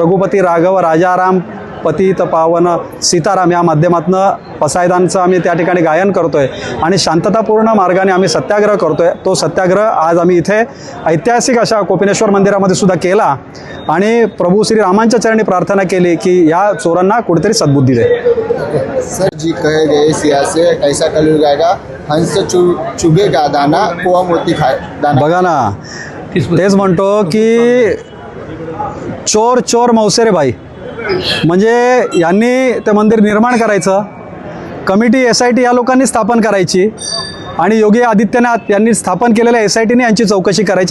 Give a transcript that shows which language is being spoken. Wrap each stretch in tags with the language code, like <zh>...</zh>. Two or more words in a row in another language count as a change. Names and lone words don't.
<mr>रघुपती राघव राजाराम पतित पावन सीताराम या माध्यमातून पसायदानचं आम्ही त्या ठिकाणी गायन करतोय आणि शांततापूर्ण मार्गाने आम्ही सत्याग्रह करतोय. तो सत्याग्रह आज आम्ही इथे ऐतिहासिक अशा कोपिनेश्वर मंदिरामध्ये सुद्धा केला आणि प्रभू श्रीरामांच्या चरणी प्रार्थना केली की या चोरांना कुठेतरी सद्बुद्धी दे.</mr> <hi>सर जी कहे गए सियासी ऐसा कलयुग आएगा, हंस चुगेगा दाना, कुआ मोती खाए दाना.</hi> <mr>बघा ना, तेच म्हणतो की</mr> <hi>चोर चोर मौसेरे भाई,</hi> <mr>म्हणजे यांनी ते मंदिर निर्माण करायचं, कमिटी SIT या लोकांनी स्थापन करायची आणि योगी आदित्यनाथ यांनी स्थापन केलेल्या SITने यांची चौकशी करायची.</mr>